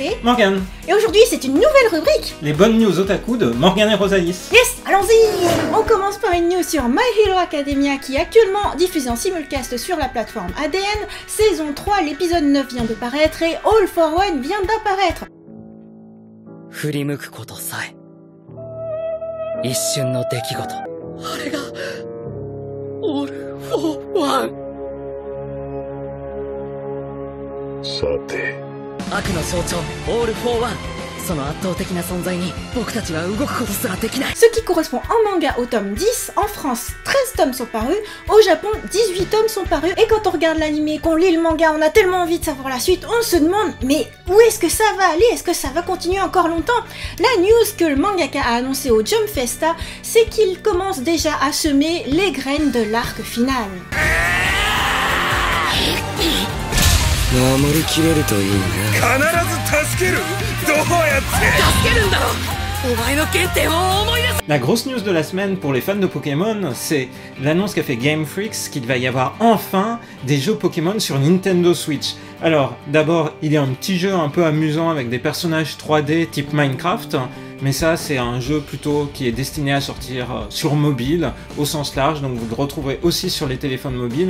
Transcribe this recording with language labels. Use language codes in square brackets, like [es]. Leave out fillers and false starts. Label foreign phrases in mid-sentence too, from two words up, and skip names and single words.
[fr] Morgane, et aujourd'hui c'est une nouvelle rubrique. les bonnes news otaku de Morgane et Rosalis. Yes, allons-y. On commence par une news sur My Hero Academia qui est actuellement diffusée en simulcast sur la plateforme ADN. Saison 3, l'épisode 9 vient de paraître et All for One vient d'apparaître. [ja] 振り向くことさえ一瞬の出来事あれがオール・フォー・ワンさて悪の象徴オール・フォー・ワンその圧倒的な存在に僕たちは動くことすらできない [fr] Ce qui correspond en manga au tome 10, en France 13 tomes sont parus, au Japon 18 tomes sont parus, et quand on regarde l'anime et qu'on lit le manga, on a tellement envie de savoir la suite, on se demande mais où est-ce que ça va aller? Est-ce que ça va continuer encore longtemps? La news que le mangaka a annoncé au Jump Festa, c'est qu'il commence déjà à semer les graines de l'arc final. [ja] 守りきれるといいな必ず助けるどうやって助けるんだろお前の原点を思い出す [fr] La grosse news de la semaine pour les fans de Pokémon, c'est l'annonce qu'a fait Game Freak qu'il va y avoir enfin des jeux Pokémon sur Nintendo Switch. Alors, d'abord, il y a un petit jeu un peu amusant avec des personnages 3D type Minecraft, mais ça, c'est un jeu plutôt qui est destiné à sortir sur mobile, au sens large, donc vous le retrouverez aussi sur les téléphones mobiles.